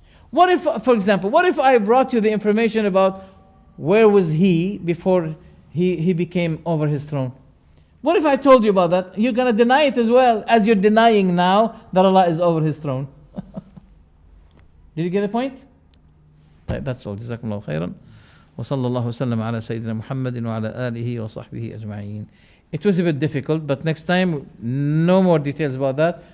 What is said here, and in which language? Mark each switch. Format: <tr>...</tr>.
<en>What if, for example, what if I brought you the information about where was He before He became over His throne? What if I told you about that? You're going to deny it as well as you're denying now that Allah is over His throne. Did you get the point? That's all. Jazakumullahu khairan.</en> <ar>وصلى الله وسلم على سيدنا محمد وعلى آله وصحبه أجمعين.</ar> <en>It was a bit difficult, but next time, no more details about that.</en>